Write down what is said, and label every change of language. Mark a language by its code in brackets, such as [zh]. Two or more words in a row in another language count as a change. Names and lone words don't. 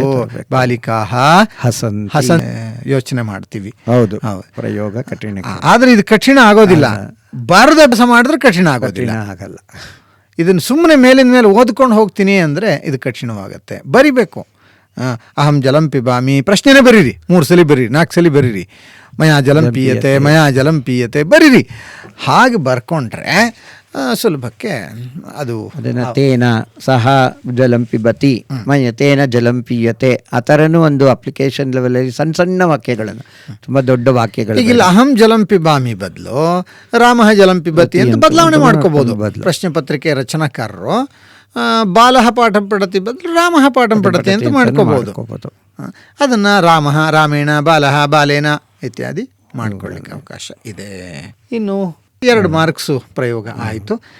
[sa] ಬಾಲಿಕಾಹ ಹಸನ್ ಹಸನ್ [kn] ಯೋಚನೆ ಮಾಡ್ತೀವಿ. ಹೌದು, ಪ್ರಯೋಗ ಕಠಿಣ. ಆದರೆ ಇದು ಕಠಿಣ ಆಗೋದಿಲ್ಲ. ಬರದ ಅಭ್ಯಾಸ ಮಾಡಿದ್ರೆ ಕಠಿಣ ಆಗಲ್ಲ. ಇದನ್ನು ಸುಮ್ಮನೆ ಮೇಲಿನ ಮೇಲೆ ಓದ್ಕೊಂಡು ಹೋಗ್ತೀನಿ ಅಂದರೆ ಇದು ಕಠಿಣವಾಗುತ್ತೆ. ಬರಿಬೇಕು. [sa] ಅಹಂ ಜಲಂ ಪಿಬಾಮಿ [kn] ಪ್ರಶ್ನೆನೇ ಬರೀರಿ, 3 ಸಲ ಬರೀರಿ, 4 ಸಲ ಬರೀರಿ. [sa] ಮಯಾ ಜಲಂ ಪೀಯತೆ, ಮಯಾ ಜಲಂ ಪೀಯತೆ ಬರೀರಿ. [kn] ಹಾಗೆ ಬರ್ಕೊಂಡ್ರೆ ಸುಲಭಕ್ಕೆ ಅದು ಅದನ್ನು [sa] ತೇನ ಸಹ ಜಲಂ ಪಿಬತಿ, ಮಯತೇನ ಜಲಂ ಪೀಯತೆ [kn] ಆ ಥರನೂ ಒಂದು [en] application levelalli [kn] ಸಣ್ಣ ಸಣ್ಣ ವಾಕ್ಯಗಳನ್ನು, ತುಂಬ ದೊಡ್ಡ ವಾಕ್ಯಗಳು. ಈಗಿಲ್ಲ [sa] ಅಹಂ ಜಲಂ ಪಿಬಾಮಿ [kn] ಬದಲು [sa] ರಾಮಃ ಜಲಂ ಪಿಬತಿ [kn] ಅಂತ ಬದಲಾವಣೆ ಮಾಡ್ಕೋಬಹುದು. ಪ್ರಶ್ನೆ ಪತ್ರಿಕೆ ರಚನಾಕಾರರು [sa] ಬಾಲಃ ಪಾಠಂ ಪಠತಿ [kn] ಬದಲು [sa] ರಾಮಃ ಪಾಠಂ ಪಠತಿ [kn] ಅಂತ ಮಾಡ್ಕೋಬಹುದು. ಅದನ್ನು [sa] ರಾಮಃ ರಾಮೇಣ, ಬಾಲಃ ಬಾಲೇನ [kn] ಇತ್ಯಾದಿ ಮಾಡ್ಕೊಳ್ಳಿಕ್ಕೆ ಅವಕಾಶ ಇದೆ. ಇನ್ನು 2 ಮಾರ್ಕ್ಸು ಪ್ರಯೋಗ ಆಯಿತು.